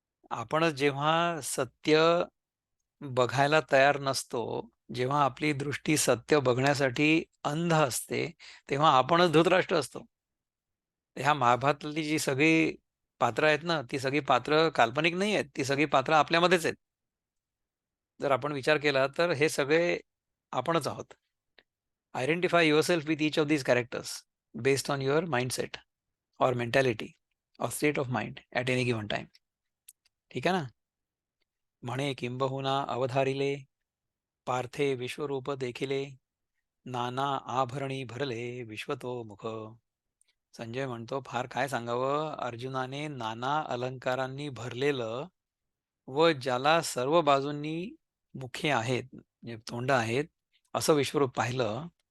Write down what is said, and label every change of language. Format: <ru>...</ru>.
<mr>आपणच जेव्हा सत्य बघायला तयार नसतो, जेव्हा आपली दृष्टी सत्य बघण्यासाठी अंध असते, तेव्हा आपणच धृतराष्ट्र असतो. ह्या महाभारतातली जी सगळी पात्र आहेत ना, ती सगळी पात्र काल्पनिक नाही आहेत, ती सगळी पात्र आपल्यामध्येच आहेत. जर आपण विचार केला तर हे सगळे आपणच आहोत.</mr> <en>Identify yourself with each of these characters based on your mindset और mentality और state of mind at any given time.</en> <mr>ठीक आहे ना? म्हणे किंबहुना अवधारिले, पार्थे विश्वरूप देखिले, नाना आभरणी भरले विश्वतो मुख. संजय म्हणतो, फार काय सांगावं, अर्जुनाने नाना अलंकारांनी भरलेलं व ज्याला सर्व बाजूंनी मुखे आहेत, म्हणजे तोंड आहेत, असं विश्वरूप पाहिलं.</mr>